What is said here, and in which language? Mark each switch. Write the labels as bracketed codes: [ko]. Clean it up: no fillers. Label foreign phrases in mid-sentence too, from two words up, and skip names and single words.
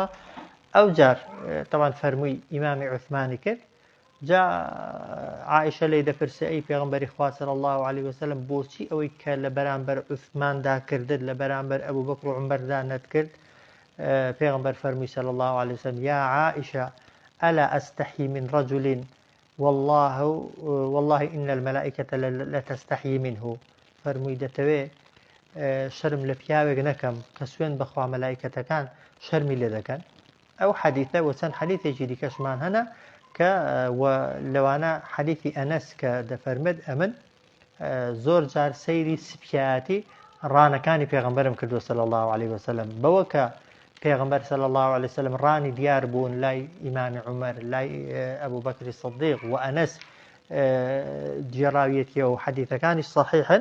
[ckb] ئەو جار تەوان فەرمووی ئیمامی عوسمانی کرد. جا عائشە لێی دەپرسێ ئەی پێغەمبەری خوا [ar] صلی الله عليه وسلم [ckb] بۆچی ئەوەی کە لە بەرامبەر عوسماندا کردت لە بەرامبەر ئەبوو بەکر و عومەردا نەتکرد؟ پێغەمبەر فەرمووی [ar] صلی الله عليه وسلم یا عائشە ئەلا ئەستەحیی من رجل والله إن الملائكة لتستحيي منه. [ckb] فەرمووی دەتەوێ شەرم لە پیاوێک نەکەم کە سوێن بەخوا مەلایکەتەکان شەرمی لێ دەکەن. ئەو حەدیثە و چەند حەدیثێکی دیکەشمان هەنا کە لەوانە حەدیثی ئەنەس کە دەفەرمێت ئەمن زۆر جار سەیری سپیایەتی ڕانەکانی پێغەمبەرم کردووە [ar] صلی الله عليه وسلم، [ckb] بەوە کە پێغەمبەر [ar] صلی الله عليه وسلم [ckb] ڕانی دیار بوون لای ئیمامی عومەر، لای ئەبوو بەکری سەدیق و ئەنەس جێڕاویەتیە و حەدیثەکانی صحیحن.